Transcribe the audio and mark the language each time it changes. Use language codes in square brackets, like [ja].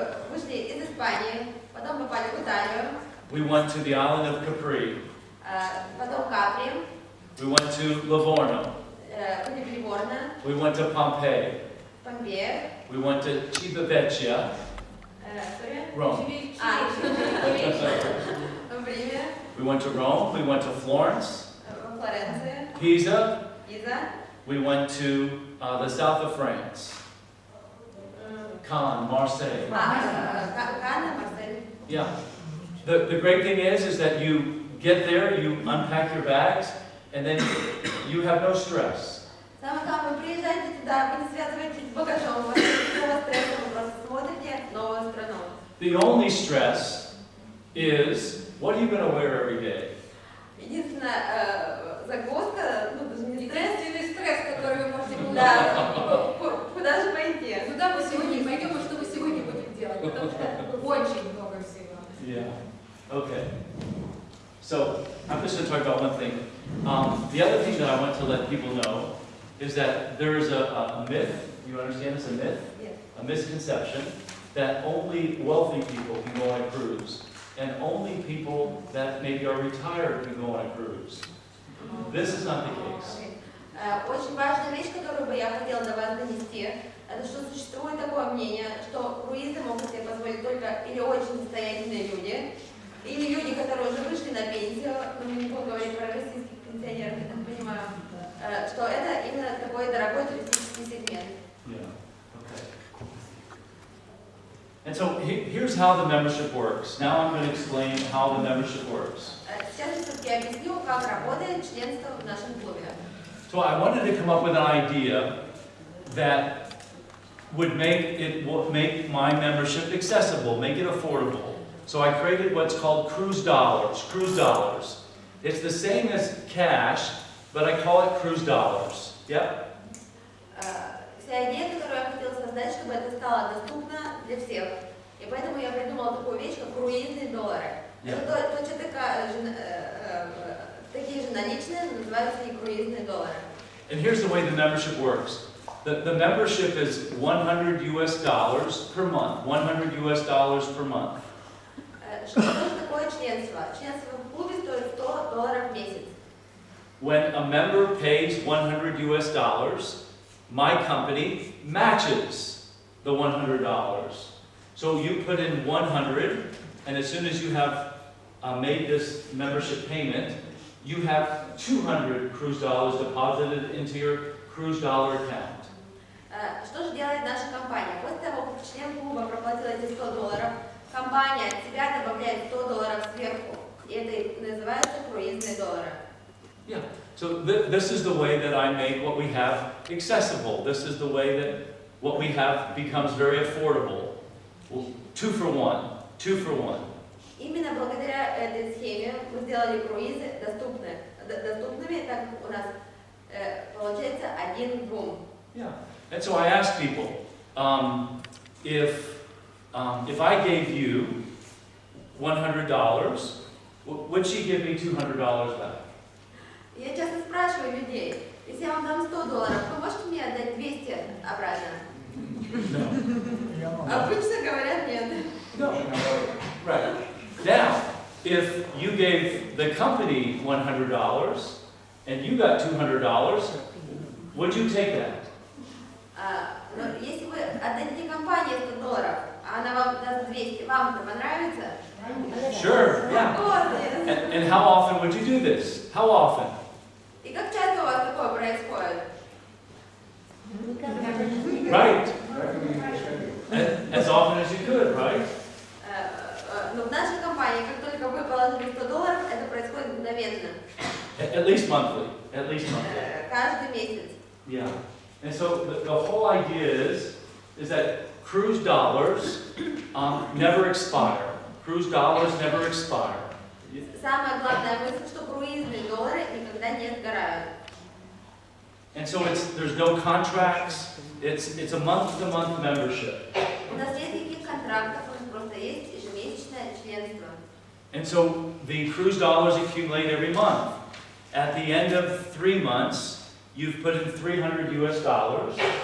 [ru] Вышли из Испании, потом попали в Италию. [en] We went to the island of Capri. [ru] Потом Капри. [en] We went to Livorno. [ru] Были в Ливорно. [en] We went to Pompeii. [ru] Помпея. [en] We went to Civitavecchia, Rome. [ru] В Риме. [en] We went to Rome. We went to Florence, [ru] В Флоренции. [en] Pisa. [ru] Пиза. [en] We went to the south of France, Cannes, Marseille. [ru] Канна, Марсель. [en] Yeah. The great thing is that you get there, you unpack your bags, and then you have no stress. [ru] Самое главное, вы приезжаете туда, вы не связываетесь с багажом, у вас нет никакого стресса, вы просто смотрите новую страну. [en] The only stress is, what are you going to wear every day? [ru] Единственная загвоздка, ну даже не стресс. Единственный стресс, который вы можете получить. Да, куда же пойти? Куда мы сегодня пойдем и что мы сегодня будем делать? Потому что очень много всего. [en] Yeah. Okay. So I'm just going to talk about one thing. The other thing that I want to let people know is that there is a myth. You understand it's a myth? Yes. A misconception that only wealthy people can go on a cruise, and only people that maybe are retired can go on a cruise. This is not the case. [ru] Очень важная вещь, которую бы я хотела до вас донести, это что существует такое мнение, что круизы могут себе позволить только или очень состоятельные люди, или люди, которые уже вышли на пенсию, но мы не будем говорить про российских пенсионеров, я так понимаю, что это именно такой дорогой туристический сегмент. [en] Yeah. Okay. And so here's how the membership works. Now I'm going to explain how the membership works. [ru] Сейчас я все-таки объясню, как работает членство в нашем клубе. [en] So I wanted to come up with an idea that would make my membership accessible, make it affordable. So I created what's called cruise dollars. Cruise dollars. It's the same as cash, but I call it cruise dollars. Yep. [ru] Вся идея, которую я хотела создать, чтобы это стало доступно для всех. И поэтому я придумала такую вещь, как круизные доллары. Это точно такие же наличные, но называются они круизные доллары. [en] And here's the way the membership works. The membership is $100 per month. $100 per month. [ru] Что такое членство? Членство в клубе стоит $100 в месяц. [en] When a member pays $100, my company matches the $100. So you put in 100, and as soon as you have made this membership payment, you have 200 cruise dollars deposited into your cruise dollar account. [ru] Что же делает наша компания? После того, как член клуба проплатил эти $100, компания от себя добавляет $100 сверху. И это называется круизные доллары. [en] Yeah. So this is the way that I make what we have accessible. This is the way that what we have becomes very affordable. 2 for 1. 2 for 1. [ru] Именно благодаря этой схеме мы сделали круизы доступными, так как у нас получается 1 к 2. [en] Yeah. And so I ask people, if I gave you $100, would she give me $200 back? [ru] Я часто спрашиваю людей, если я вам дам $100, вы можете мне отдать 200 обратно? [en] No. [ru] Обычно говорят нет. [en] No. Right. Now, if you gave the company $100 and you got $200, would you take that? [ru] Но если вы отдадите компании $100, а она вам даст 200, вам это понравится? [en] Sure, yeah. And how often would you do this? How often? [ru] И как часто у вас такое происходит? [en] Right. As often as you could, right? [ru] Но в нашей компании, как только вы положили $100, это происходит мгновенно. [en] At least monthly. At least monthly. [ru] Каждый месяц. [en] Yeah. And so the whole idea is that cruise dollars never expire. Cruise dollars never expire. [ru] Самая главная мысль, что круизные доллары никогда не сгорают. [en] And so there's no contracts. It's a month-to-month membership. [ru] У нас нет никаких контрактов, у нас просто есть ежемесячное членство. [en] And so the cruise dollars accumulate every month. At the end of 3 months, you've put in $300.